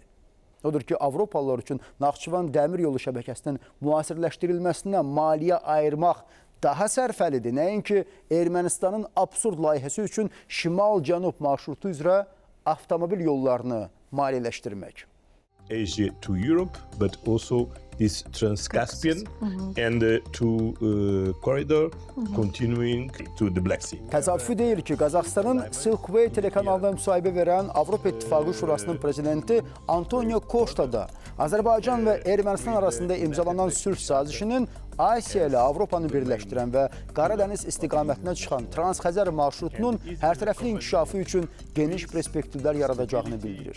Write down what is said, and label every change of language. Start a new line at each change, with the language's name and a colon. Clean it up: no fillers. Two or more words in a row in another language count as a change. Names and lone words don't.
Azerbaijani: Odur ki, Avropalılar üçün Naxçıvan dəmir yolu şəbəkəsinin müasirləşdirilməsinə maliyyə ayırmaq daha sərfəlidir. Nəinki Ermənistanın absurd layihəsi üçün şimal-cənub marşrutu üzrə avtomobil yollarını maliyyələşdirmək.
English: Asia to Europe, but also this Trans-Caspian and to corridor continuing to the Black Sea.
Azerbaijani: Təsadüfi deyil ki, Qazaxıstanın Silkway telekanalına müsahibə verən Avropa İttifaqı Şurasının prezidenti Antonio Costa da Azərbaycan və Ermənistan arasında imzalanan sülh sazişinin Asiya ilə Avropanı birləşdirən və Qaradəniz istiqamətinə çıxan Trans-Xəzər marşrutunun hərtərəfli inkişafı üçün geniş perspektivlər yaradacağını bildirir.